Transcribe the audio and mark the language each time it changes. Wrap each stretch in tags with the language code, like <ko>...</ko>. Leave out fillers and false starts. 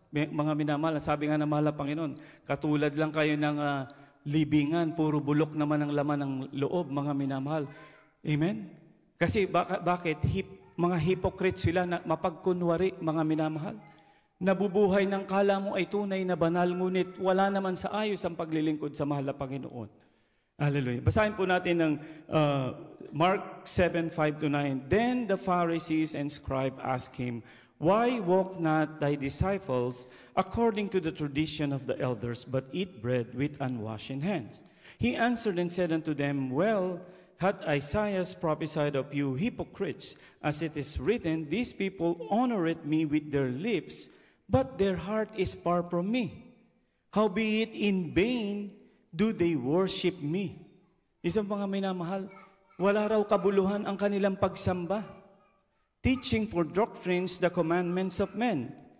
<tl>Mga minamahal, sabi nga ng mahal na Panginoon, katulad lang kayo ng libingan, puro bulok naman ang laman ng loob, mga minamahal. Amen? Kasi bakit? Mga hypocrites sila na mapagkunwari, mga minamahal. Nabubuhay ng kala mo ay tunay na banal, ngunit wala naman sa ayos ang paglilingkod sa mahal na Panginoon. Hallelujah. Basahin po natin ng Mark 7, 5 to 9.</tl> <en>Then the Pharisees and scribes asked him, why walk not thy disciples according to the tradition of the elders, but eat bread with unwashed hands? He answered and said unto them, well, had Isaiah prophesied of you hypocrites, as it is written, these people honoreth me with their lips, but their heart is far from me. Howbeit in vain do they worship me.</en> <tl>Isang mga minamahal, wala raw kabuluhan ang kanilang pagsamba.</tl> <en>Teaching for doctrines the commandments of men.</en>